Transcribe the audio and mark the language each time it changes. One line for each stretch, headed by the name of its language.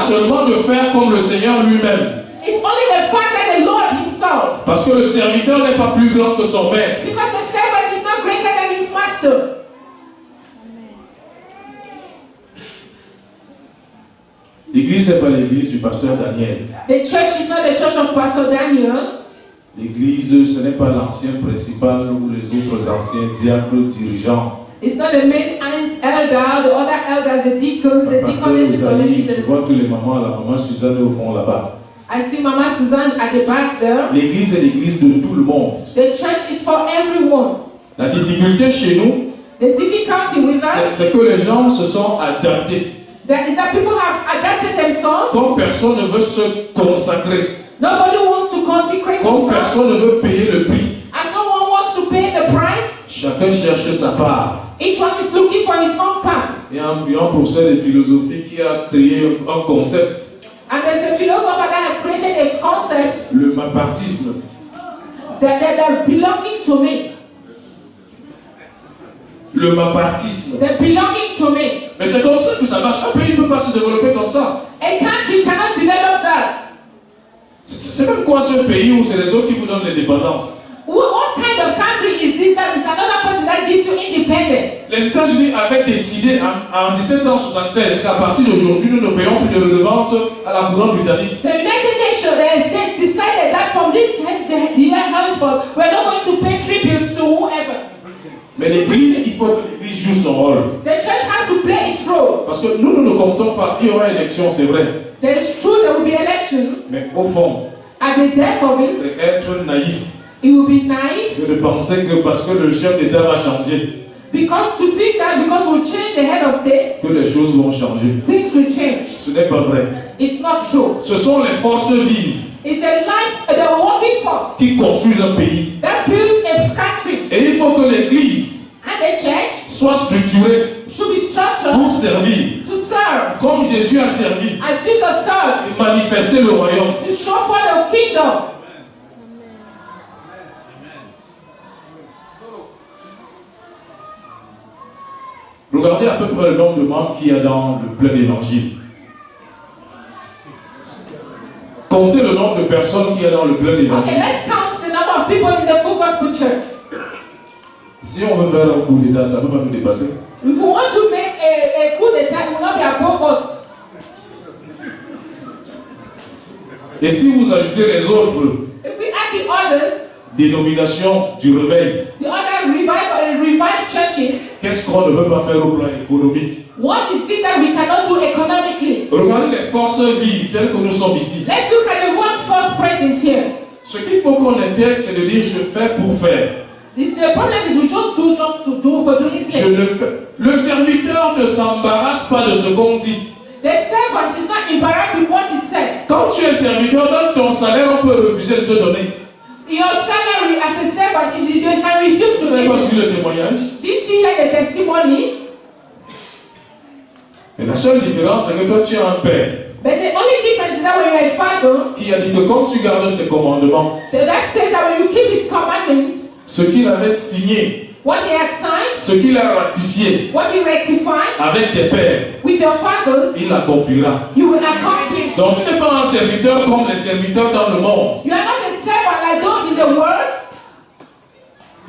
French: seulement de faire comme le Seigneur lui-même.
English: It's only the fact that the Lord himself.
French: Parce que le serviteur n'est pas plus grand que son maître.
English: Because the servant is not greater than his master.
French: L'église n'est pas l'église du pasteur Daniel.
English: The church is not the church of Pastor Daniel.
French: L'église, ce n'est pas l'ancien principal ou les autres anciens diacres dirigeants.
English: It's not the main elder, the other elders, the deacons, the deaconesses, or the
French: Je
English: leaders.
French: vois tous les mamans, la maman Suzanne au fond là-bas.
English: I see Mama Suzanne at the back there.
French: L'église est l'église de tout le monde.
English: The church is for everyone.
French: La difficulté chez nous,
English: The difficulty with us
French: c'est que les gens se sont adaptés.
English: that is that people have adapted themselves.
French: Comme personne ne veut se consacrer,
English: Nobody wants to consecrate
French: comme
English: himself.
French: personne ne veut payer le prix,
English: As no one wants to pay the price,
French: chacun cherche sa part.
English: each one is looking for his own part.
French: Il y a un professeur de philosophie qui a créé un concept,
English: And there's a philosopher that has created a concept
French: le mapartisme.
English: that belonging to me.
French: Le mapartisme.
English: That belonging to me.
French: Mais c'est comme ça que ça marche. Un pays ne peut pas se développer comme ça.
English: A country cannot develop that.
French: C'est même quoi ce pays où c'est les autres qui vous donnent l'indépendance?
English: What kind of country is this? That is another person that gives you independence.
French: Les États-Unis avaient décidé en 1776 qu'à partir d'aujourd'hui, nous ne payons plus de redevance à la couronne britannique.
English: The United Nations States decided that from this year henceforth, we're not going to pay tributes to whoever.
French: Mais l'Église, il faut que l'Église joue son rôle.
English: The church has to play its role.
French: Parce que nous ne comptons pas. Il y aura élection, c'est vrai.
English: There is true there will be elections.
French: Mais au fond,
English: At the death of it,
French: c'est être naïf
English: it will be naive
French: que de penser que parce que le chef d'État va changer,
English: because to think that because we change the head of state,
French: que les choses vont changer.
English: things will change.
French: Ce n'est pas vrai.
English: It's not true.
French: Ce sont les forces vives
English: It's the life, the working force
French: qui construisent un pays.
English: that builds a country.
French: Et il faut que l'Église
English: And the church
French: soit structurée
English: should be structured
French: pour servir,
English: to serve
French: comme Jésus a servi,
English: as Jesus served,
French: et manifester le royaume.
English: to show for the kingdom.
French: Regardez à peu près le nombre de membres qu'il y a dans le plein évangile. Comptez le nombre de personnes qu'il y a dans le plein
English: Okay,
French: évangile.
English: let's count the number of people in the full gospel church.
French: Si on veut faire un coup d'état, ça ne peut pas nous dépasser.
English: If we want to make a coup d'etat, it will not be above us.
French: Et si vous ajoutez les autres
English: If we add the others,
French: dénominations du réveil,
English: the other revived churches,
French: qu'est-ce qu'on ne peut pas faire au plan économique?
English: what is it that we cannot do economically?
French: Regardez les forces vives telles que nous sommes ici.
English: Let's look at the workforce present here.
French: Ce qu'il faut qu'on intègre, c'est de dire je fais pour faire.
English: The problem is we just to do for doing
French: Je
English: sake.
French: le fais. Le serviteur ne s'embarrasse pas de ce qu'on dit.
English: The servant is not embarrassed with what he said.
French: Quand tu es serviteur, donne ton salaire, on peut refuser de te donner.
English: Your salary as a servant, if you can refuse to
French: Vous n'avez
English: give
French: pas
English: it.
French: suivi le témoignage?
English: Didn't you hear the testimony?
French: Et la seule différence, c'est que toi, tu es un père
English: But the only difference is that when you're a father,
French: qui a dit que comme tu gardes ses commandements,
English: that says that when you keep his commandments,
French: ce qu'il avait signé,
English: what he had signed,
French: ce qu'il a ratifié
English: what he rectified
French: avec tes pères,
English: with your fathers,
French: il l'accomplira.
English: you will accomplish.
French: Donc tu n'es pas un serviteur comme les serviteurs dans le monde.
English: You are not a servant like those in the world.